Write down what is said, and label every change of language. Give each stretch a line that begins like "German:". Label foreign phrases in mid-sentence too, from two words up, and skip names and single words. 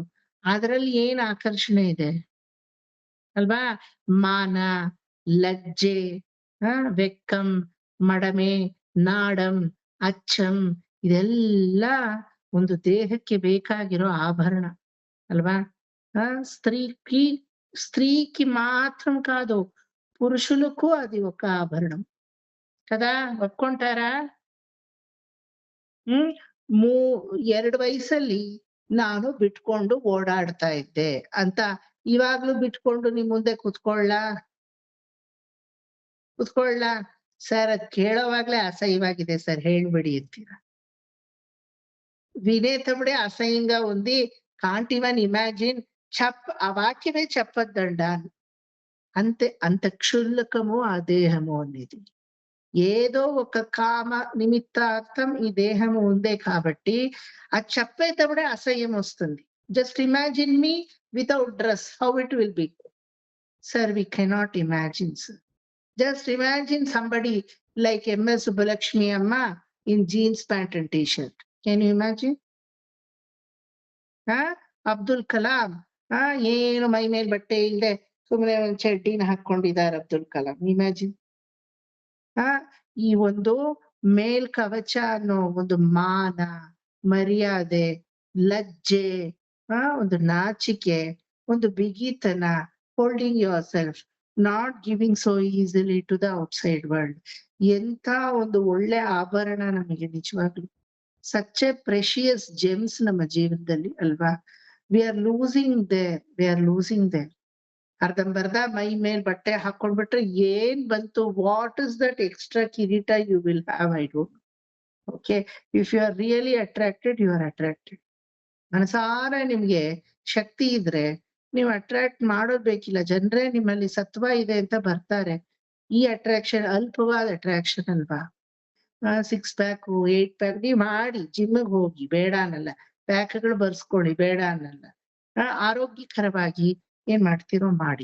Kannada: ಅದರಲ್ಲಿ ಏನ್ ಆಕರ್ಷಣೆ ಇದೆ ಅಲ್ವಾ? ಮಾನ, ಲಜ್ಜೆ,
Tamil: வெட்கம், மடமை, நாணம், அச்சம்,
Kannada: ಇದೆಲ್ಲ ಒಂದು ದೇಹಕ್ಕೆ ಬೇಕಾಗಿರೋ ಆಭರಣ ಅಲ್ವಾ?
Telugu: స్త్రీకి మాత్రం కాదు, పురుషులకు అది ఒక ఆభరణం కదా. ఒప్పుకుంటారా?
Kannada: 2 ವಯಸ್ಸಲ್ಲಿ ನಾನು ಬಿಟ್ಕೊಂಡು ಓಡಾಡ್ತಾ ಇದ್ದೆ ಅಂತ ಇವಾಗ್ಲೂ ಬಿಟ್ಕೊಂಡು ನಿಮ್ ಮುಂದೆ ಕುತ್ಕೊಳ್ಳ ಸರ್? ಅದ್ ಕೇಳೋವಾಗ್ಲೇ ಅಸಹ್ಯವಾಗಿದೆ ಸರ್, ಹೇಳ್ಬಿಡಿ ಅಂತೀರ.
Telugu: వినేటప్పుడే అసహ్యంగా ఉంది.
English: can't even imagine.
Telugu: ఆ వాక్యమే చెప్పొద్దండ. అంత క్షుల్లకము ఆ దేహము అనేది. ఏదో ఒక కామ నిమిత్తార్థం ఈ దేహము ఉందే కాబట్టి అది చెప్పేటప్పుడే అసహ్యం వస్తుంది.
English: just imagine me without dress, how it will be. Sir, we cannot imagine sir. Just imagine somebody like MS Subbulakshmi Amma in jeans, pant and t-shirt. Can you imagine? Abdul Kalam,
Kannada: ಏನು ಮೈ ಮೇಲ್ ಬಟ್ಟೆ ಇಲ್ಲದೆ ಸುಮ್ಮನೆ ಒಂದು ಚಡ್ಡಿನ ಹಾಕೊಂಡಿದ್ದಾರೆ ಅಬ್ದುಲ್ ಕಲಾಂ. ಇಮ್ಯಾಜಿನ್. ಈ ಒಂದು ಮೇಲ್ ಕವಚ ಅನ್ನೋ ಒಂದು ಮಾನ, ಮರ್ಯಾದೆ, ಲಜ್ಜೆ, ಒಂದು ನಾಚಿಕೆ, ಒಂದು ಬಿಗಿತನ,
English: holding yourself, not giving so easily to the outside world.
Kannada: ಎಂತ ಒಂದು ಒಳ್ಳೆ ಆಭರಣ ನಮಗೆ ನಿಜವಾಗ್ಲು.
English: such a precious gems
Kannada: ನಮ್ಮ ಜೀವನದಲ್ಲಿ ಅಲ್ವಾ.
English: we are losing there.
Kannada: ಅರ್ಧಂಬರ್ಧ ಮೈ ಮೇಲ್ ಬಟ್ಟೆ ಹಾಕೊಂಡ್ಬಿಟ್ರೆ ಏನ್ ಬಂತು?
English: what is that extra ಕಿರೀಟ you will have? I don't. OK, if you are really attracted, you are attracted.
Kannada: ಮನಸಾರ ನಿಮ್ಗೆ ಶಕ್ತಿ ಇದ್ರೆ ನೀವು ಅಟ್ರಾಕ್ಟ್ ಮಾಡೋದ್ ಬೇಕಿಲ್ಲ. ಜನರೇ ನಿಮ್ಮಲ್ಲಿ ಸತ್ವ ಇದೆ ಅಂತ ಬರ್ತಾರೆ. ಈ ಅಟ್ರಾಕ್ಷನ್ ಅಲ್ಪವಾದ ಅಟ್ರಾಕ್ಷನ್ ಅಲ್ವಾ. 6 ಪ್ಯಾಕ್ 8 ಪ್ಯಾಕ್ ನೀವ್ ಮಾಡಿ ಜಿಮ್ಗೆ ಹೋಗಿ, ಬೇಡ ಅನ್ನಲ್ಲ. ಪ್ಯಾಕ್ಗಳು ಬರ್ಸ್ಕೊಳ್ಳಿ, ಬೇಡ ಅನ್ನಲ್ಲ. ಆರೋಗ್ಯಕರವಾಗಿ ಏನ್ ಮಾಡ್ತೀರೋ ಮಾಡಿ.